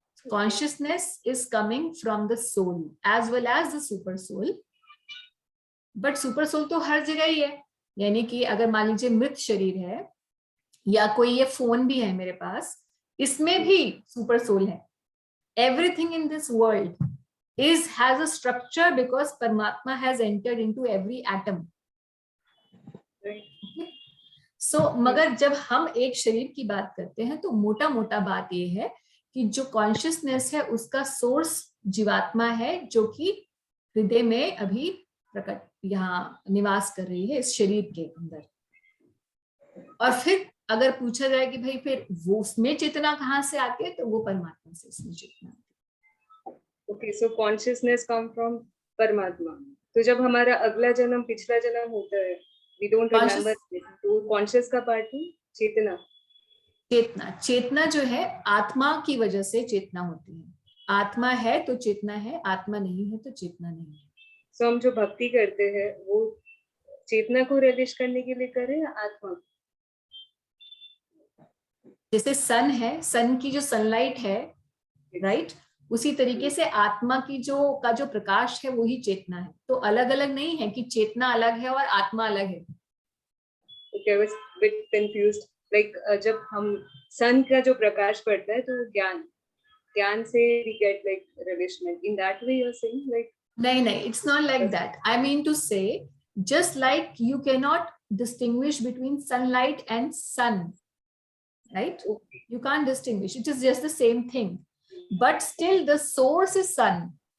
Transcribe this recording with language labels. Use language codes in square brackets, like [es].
[en] Consciousness is coming from the soul as well as the super soul. [hi] But super soul तो हर जगह ही है। यानी कि अगर मान लीजिए मृत शरीर है या कोई ये फोन भी है मेरे पास, इसमें भी सुपर सोल है। [en] Everything in this world has a structure because Paramatma has entered into every atom. [hi] So, मगर जब हम एक शरीर की बात करते हैं तो मोटा मोटा बात ये है कि जो कॉन्शियसनेस है उसका सोर्स जीवात्मा है, जो कि हृदय में अभी प्रकट यहाँ निवास कर रही है इस शरीर के अंदर। और फिर अगर पूछा जाए कि भाई फिर वो उसमें चेतना कहाँ से आती है, तो वो परमात्मा से उसमें चेतना। [en] Okay, so consciousness come from Paramatma. [hi] तो जब हमारा अगला जन्म पिछला जन्म होता है, [en] we don't remember, [hi] तो कॉन्शियस का पार्ट है चेतना। चेतना जो है आत्मा की वजह से चेतना होती है। आत्मा है तो चेतना है, आत्मा नहीं है तो चेतना नहीं है। So हम जो भक्ति करते हैं वो चेतना को रिलीज करने के लिए करें या आत्मा? जैसे सन है, सन की जो सनलाइट है, राइट, उसी तरीके से आत्मा की जो प्रकाश है वही चेतना है। तो अलग अलग नहीं है कि चेतना अलग है और आत्मा अलग है। [en] Okay, I was a bit confused. [hi] Like जब हम सन का जो प्रकाश पड़ता है तो ज्ञान से [en] we get like relation. In that way you're saying like? नहीं, it's not like that. I mean to say, just like you cannot distinguish between sunlight and sun, right? Okay. You can't distinguish. It is just the same thing. But still the source is sun.